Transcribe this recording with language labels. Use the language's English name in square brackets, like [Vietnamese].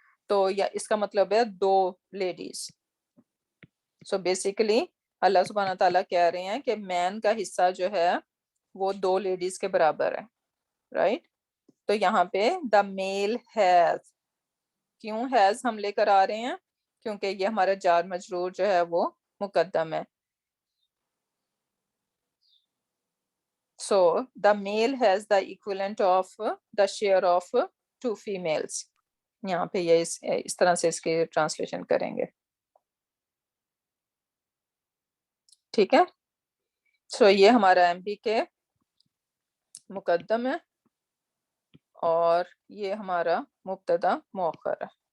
[Urdu] تو یا اس کا مطلب ہے دو لیڈیز. سو بیسیکلی اللہ سبحانہ تعالیٰ کہہ رہے ہیں کہ مین کا حصہ جو ہے وہ دو لیڈیز کے برابر ہے، رائٹ. تو یہاں پہ [English] the male has, [Urdu] کیوں ہیز ہم لے کر آ رہے ہیں؟ کیونکہ یہ ہمارا جار مجرور جو ہے وہ مقدم ہے. [English] So the male has the equivalent of the share of two females. [Urdu] یہاں پہ یہ اس طرح سے اس کی ٹرانسلیشن کریں گے. ٹھیک ہے. سو یہ ہمارا ایم بی کے مقدم ہے اور یہ ہمارا مبتدا مؤخر ہے.